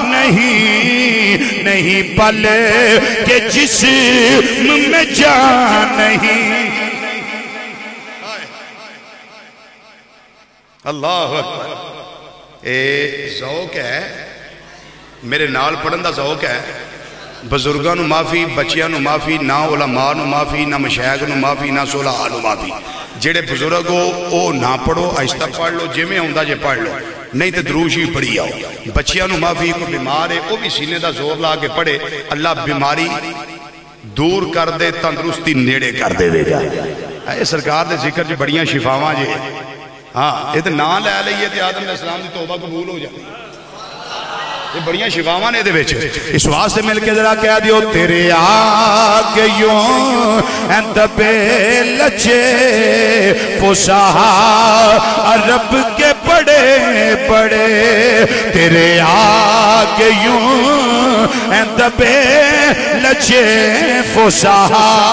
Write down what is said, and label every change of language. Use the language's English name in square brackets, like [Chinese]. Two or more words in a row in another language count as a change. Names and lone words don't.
[Urdu] نہیں پل کہ جسم میں جان نہیں [Arabic] اللہ اکبر [Punjabi] اے ذوق ہے میرے نال پڑھن دا ذوق ہے بزرگاں نو معافی بچیاں نو معافی نہ علماء نو معافی نہ مشایخ نو معافی نہ صلحاء نو معافی جڑے بزرگ ہو او نہ پڑھو آہستہ پڑھ لو جے میں ہوندا جے پڑھ لو نہیں تے دروش ہی پڑھی آؤ بچیاں نو معافی کو بیمار ہے وہ بھی سینے دا زور لا کے پڑھے اللہ بیماری دور کر دے تندرستی نیڑے کر دے گا اے سرکار دے ذکر جو بڑیاں شفاواں جے ہاں یہ تو نام لے لئیے تے آدم [Arabic] علیہ السلام [Punjabi] دی توبہ قبول ہو جائے یہ بڑیاں شفاواں نے دے وچ اس واسطے مل کے ذرا کہہ دیو [Urdu] تیرے آگے یوں دبے لچے فصحا عرب کے بڑے بڑے تیرے آگے یوں دبے لچے فصحا